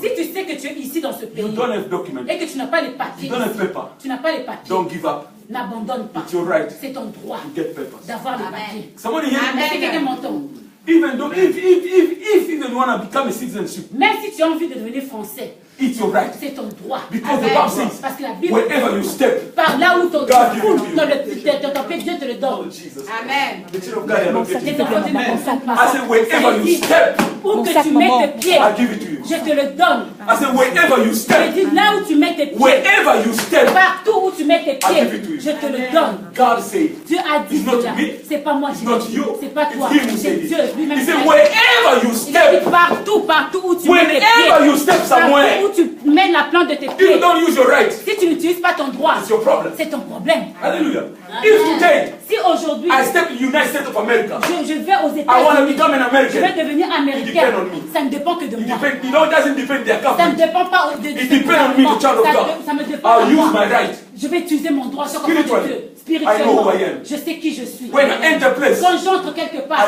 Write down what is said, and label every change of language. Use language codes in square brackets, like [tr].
[fr] Si tu sais que tu es ici dans ce [en] you [fr] pays [en] don't have documents, [fr] et que tu n'as pas les papiers, [en] you don't have paper, [fr] tu n'as pas les papiers, [en] don't give up. [fr] n'abandonne pas. [en] It's your right [fr] C'est ton droit [en] to get papers. [fr] d'avoir les papiers. [en] Somebody here, [fr] Est-ce que quelqu'un m'entend? [en] even though if you want to become a citizenship, [fr] Même si tu as envie de devenir français, [en] it's your right. [fr] c'est ton droit. [en] Because the Bible says, [fr] Parce que la Bible, [en] wherever you step, [fr] par là où ton [en] God give it to you. [fr] ton pied, Dieu te le [en] oh [fr] donne. [en] Jesus, [fr] Amen. [en] the children of God are not [fr] Tes [en] getting it. [fr] enfants ne comprennent pas. [en] I say wherever you step, [fr] Où que tu mets tes pieds, [en] I give it to you. [fr] je te le donne. [en] I say wherever you [fr] Je [en] step, [fr] dis là où tu mets tes pieds, [en] wherever you step, [fr] partout où tu mets tes [en] I give it to you. [fr] je te le donne. [en] God said, [fr] Dieu a dit [en] It's not [fr] cela. [en] me. [fr] C'est pas moi, [en] it's not you, [fr] c'est pas toi, [en] it's Him who [fr] c'est [en] said [fr] Dieu [en] it. [fr] lui-même. [en] He [fr] qui a [en] said [fr] dit. [en] wherever you [fr] Il a dit [en] step, [fr] partout où tu mets tes [en] whenever [fr] pieds, [en] you step somewhere, [fr] partout où tu mets la plante de tes [en] if you [fr] pieds, [en] don't use your right, [fr] si tu n'utilises pas ton droit, [en] it's your problem. [fr] c'est ton problème. [en] Hallelujah. If today [fr] Si aujourd'hui, [en] I step in the United States of America, [fr] je vais aux [en] I want to [fr] États-Unis, [en] become an [fr] je vais [en] American. [fr] devenir américain, [en] depend on me. [fr] ça ne dépend que de [en] It [fr] moi. [en] depends, you know, it doesn't depend their [fr] Ça ne [en] government. [fr] dépend pas de [en] It depends on me, the child of God. [fr] Ça me dépend [en] I'll [fr] de [en] use [fr] moi. [en] my right. [fr] Je vais utiliser mon droit sur enfant de [en] Spiritually, [fr] Dieu. [en] I know [fr] Spirituellement, [en] who I am. [fr] je sais qui je suis. [en] When I enter place, [fr] Quand j'entre quelque part,